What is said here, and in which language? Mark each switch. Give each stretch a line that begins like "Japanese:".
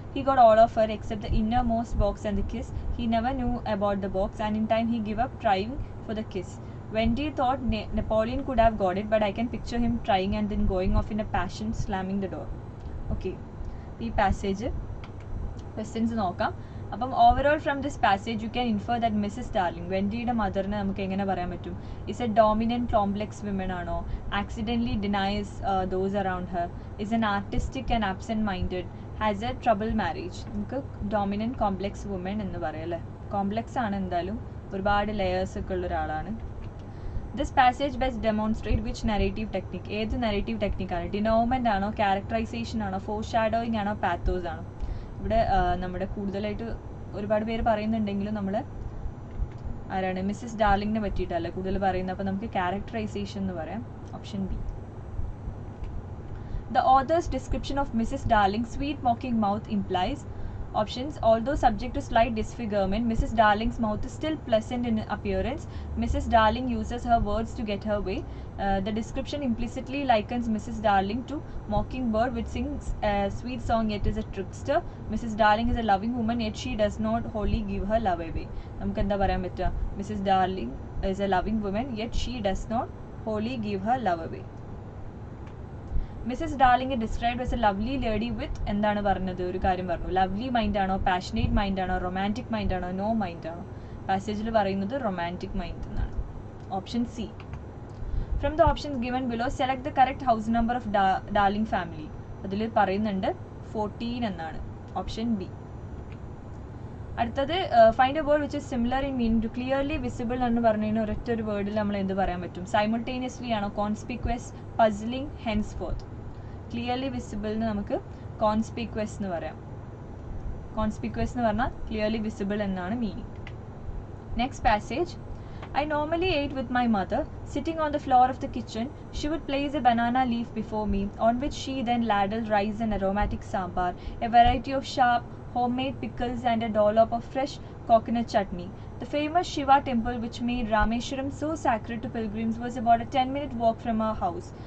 English: He got all of her except the innermost box and the kiss. He never knew about the box, and in time he gave up trying for the kiss. Wendy thought Napoleon could have got it, but I can picture him trying and then going off in a passion, slamming the door. Okay, the passage. Questions
Malayalam: നോക്കാം.
English: അപ്പം overall from this passage you can infer that Mrs Darling,
Malayalam: വെൻഡിയുടെ മദറിനെ നമുക്ക് എങ്ങനെ പറയാൻ പറ്റും?
English: Is a dominant complex women ആണോ? Accidentally denies those around her? Is an artistic and absent minded? Has a trouble marriage?
Malayalam: നമുക്ക് dominant complex woman എന്ന് പറയാം അല്ലേ. Complex ആണ്, എന്തായാലും ഒരുപാട് ലെയേഴ്സ് ഒക്കെ ഉള്ള ഒരാളാണ്.
English: This passage best demonstrate which narrative technique?
Malayalam: ഏത് നെറേറ്റീവ് ടെക്നിക്കാണ്? ഡിനോവ്മെൻ്റ് ആണോ, ക്യാരക്ടറൈസേഷൻ ആണോ, ഫോർ ഷാഡോയിങ് ആണോ, പാത്തോസ് ആണോ? ഇവിടെ നമ്മുടെ കൂടുതലായിട്ട് ഒരുപാട് പേര് പറയുന്നുണ്ടെങ്കിലും നമ്മൾ ആരാണ്, മിസ്സസ് ഡാർലിങ്ങിനെ പറ്റിയിട്ടല്ല കൂടുതൽ പറയുന്നത്. അപ്പോൾ നമുക്ക് ക്യാരക്ടറൈസേഷൻ എന്ന് പറയാം. Option B.
English: The author's description of Mrs. Darling's sweet mocking mouth implies options. Although subject to slight disfigurement, Mrs. Darling's mouth is still pleasant in appearance. Mrs. Darling uses her words to get her way. The description implicitly likens Mrs. Darling to mockingbird, which sings a sweet song yet is a trickster. Mrs. Darling is a loving woman, yet she does not wholly give her love away.
Malayalam: നമുക്ക് എന്താ പറയാൻ പറ്റുക?
English: Mrs. Darling is a loving woman, yet she does not wholly give her love away. Mrs Darling described as a lovely lady with
Malayalam: എന്താണ് പറഞ്ഞത്? ഒരു കാര്യം പറഞ്ഞു. Lovely mind ആണോ, പാഷനേറ്റ് മൈൻഡ് ആണോ, റൊമാൻറ്റിക് മൈൻഡ് ആണോ, നോ മൈൻഡ് ആണോ? പാസേജിൽ പറയുന്നത് റൊമാൻറ്റിക് മൈൻഡ് എന്നാണ്. Option C.
English: From the options given below select the correct house number of Darling family.
Malayalam: അതിൽ പറയുന്നുണ്ട് 14 എന്നാണ്. Option B.
English: അടുത്തത് find a word which is similar in meaning to. Clearly visible
Malayalam: എന്ന് പറഞ്ഞതിന് ഒരൊറ്റ ഒരു വേർഡിൽ നമ്മൾ എന്ത് പറയാൻ പറ്റും? സൈമിൾട്ടേനിയസ്ലി ആണോ, കോൺസ്പിക്വസ്, പസിലിംഗ്, ഹെൻസ്ഫോർത്ത്? ക്ലിയർലി വിസിബിളിന് നമുക്ക് കോൺസ്പിക്വസ് എന്ന് പറയാം. കോൺസ്പിക്വസ് എന്ന് പറഞ്ഞാൽ ക്ലിയർലി വിസിബിൾ എന്നാണ് meaning.
English: Next passage. I normally ate with my mother. Sitting on the floor of the kitchen, she would place a banana leaf before me, on which she then ladled rice and aromatic sambar, a variety of sharp, homemade pickles and a dollop of fresh coconut chutney. The famous Shiva temple, which made Rameshwaram so sacred to pilgrims, was about a 10-minute walk from our house.